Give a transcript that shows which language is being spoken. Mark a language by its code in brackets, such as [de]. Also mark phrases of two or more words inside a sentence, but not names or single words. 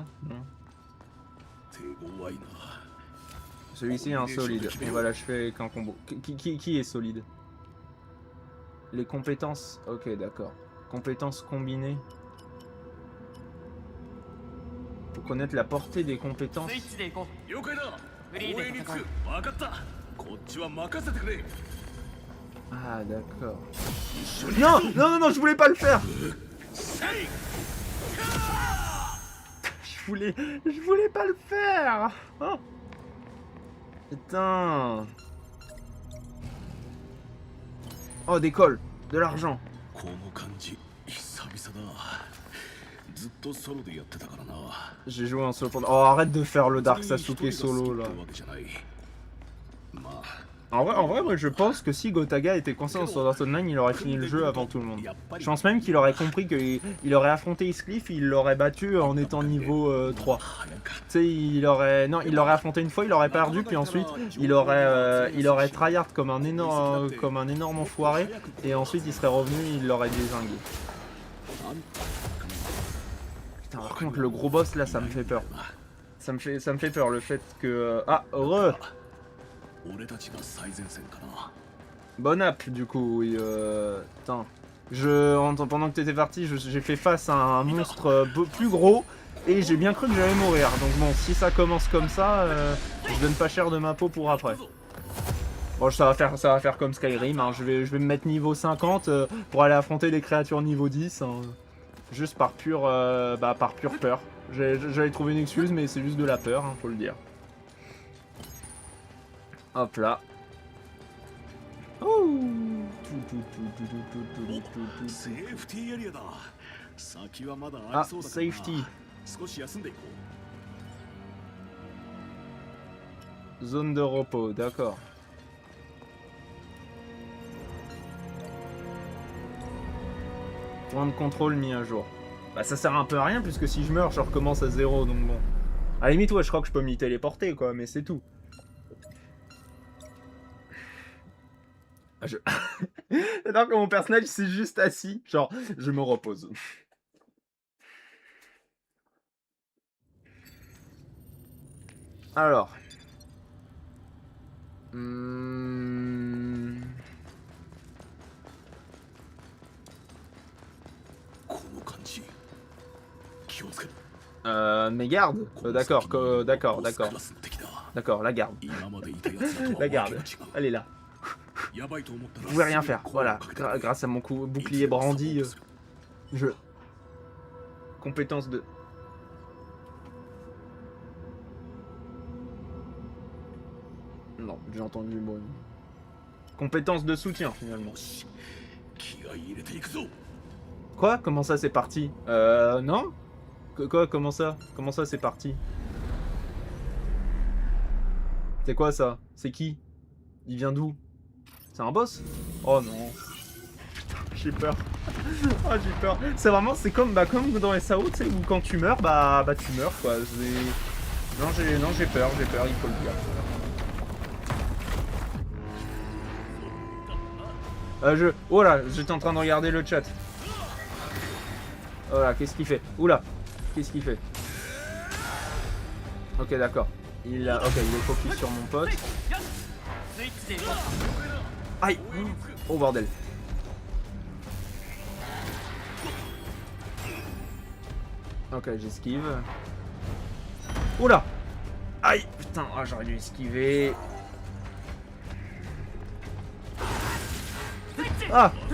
[fr] Non. Celui-ci est un solide. Et voilà, je fais qu'un combo. Qui est solide? Les compétences. Ok, d'accord. Compétences combinées. Faut connaître la portée des compétences. [ja] スイッチで行こ了解だうフリー応援につくで戦う分かったこっちは任せてくれ [fr] Ah, d'accord. Non, non, non, non, je voulais pas le faire. Je voulais pas le faire. Oh. Putain. Oh, des cols, de l'argent. [ja] この感じ久々だずっとソロでやってたからな [fr] J'ai joué en solo pendant... Oh, arrête de faire le Dark Sasuke solo, là. [ja] まあ [fr] En vrai, moi, je pense que si Gotaga était conscient sur Sword Art Online, il aurait fini le jeu avant tout le monde. Je pense même qu'il aurait compris qu'il aurait affronté Heathcliff, il l'aurait battu en étant niveau 3. Tu sais, il aurait... Non, il l'aurait affronté une fois, il aurait perdu, puis ensuite, il aurait tryhard comme un énorme enfoiré, et ensuite, il serait revenu, il l'aurait dézingué. Putain, par contre, le gros boss, là, ça me fait peur. Ça me fait peur, le fait que... Ah, heureux. [ja] 俺たちが最前線かな [fr] Bonne app du coup, oui. Putain. Pendant que t'étais parti, j'ai fait face à un monstre plus gros et j'ai bien cru que j'allais mourir. Donc bon, si ça commence comme ça, je donne pas cher de ma peau pour après. Bon, ça va faire comme Skyrim. Hein. Je vais me mettre niveau 50 pour aller affronter des créatures niveau 10. Hein. Juste par pure peur. J'allais trouver une excuse, mais c'est juste de la peur, hein, faut le dire. Hop là. Oh. [ja] セーフティーエリアだ先はまだあ Ah, りそうだからな safety. 少し休んでいこ [fr] Zone de repos, d'accord. Point de contrôle mis à jour. Bah ça sert un peu à rien puisque si je meurs, je recommence à 0, donc bon. À la limite, ouais, je crois que je peux m'y téléporter, quoi, mais c'est tout. J'adore que mon personnage s'est juste assis, genre, je me repose. Alors. [ja] うこの感じ気をつけろ [fr] Mes gardes D'accord, d'accord, d'accord. D'accord, la garde. [ja] 今までいたやつらとは [fr] La [ja] わけが [fr] garde. [ja] 違う [fr] Elle est là. [ja] やばいと思ったら [fr] Vous pouvez rien faire. Voilà. Grâce à mon bouclier brandi, je... Compétence de... Non, j'ai entendu le mot. Compétence de soutien, finalement. [ja] 気合い入れていくぞ [fr] Quoi? Comment ça, c'est parti? Non? Quoi? Comment ça? Comment ça, c'est parti? C'est quoi, ça? C'est qui? Il vient d'où? C'est un boss? Oh non. J'ai peur. Oh, j'ai peur. C'est vraiment, c'est comme dans SAO, tu sais, où quand tu meurs, bah tu meurs, quoi. Non, j'ai peur, il faut le dire. Oh là, j'étais en train de regarder le chat. Oh là, qu'est-ce qu'il fait? Oula, qu'est-ce qu'il fait? Ok, d'accord. Ok, il est focus sur mon pote. [ja] スイッチで行こ [fr] Aïe! Oh bordel. Ok, j'esquive. Oula! Aïe! Putain, ah, j'aurais dû esquiver. Ah!